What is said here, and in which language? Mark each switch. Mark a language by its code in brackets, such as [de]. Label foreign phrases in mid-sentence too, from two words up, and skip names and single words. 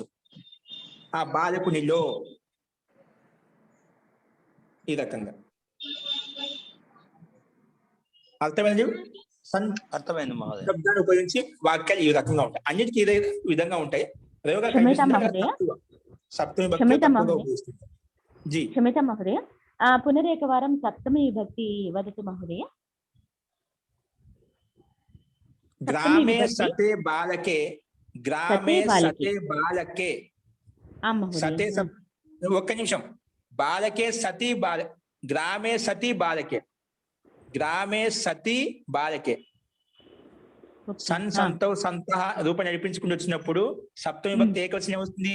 [te] ఆ బాలకునిలో ఈ రకంగా అర్థమైంది. అర్థమైంది మహోదయ. శబ్దాన్ని ఉపయోగించి వాక్యాలు ఈ రకంగా ఉంటాయి, అన్నిటికీ ఇదే విధంగా ఉంటాయి. సప్తమి భక్తి [sa] क्षम्यतां महोदय, पुनरेकवारं सप्तमी विभक्ति वदतु महोदय. ग्रामे सते बालके, ग्रामे सते बालके, [te] సతే ఒక్క నిమిషం. [sa] బాలకే సతీ బాల, గ్రామే సతీ బాలకే, గ్రామే సతీ బాలకే. సన్ సంతౌ సంతః [te] రూపం నడిపించుకుంటూ వచ్చినప్పుడు సప్తమి భక్తి ఏకవచనం ఏమొస్తుంది?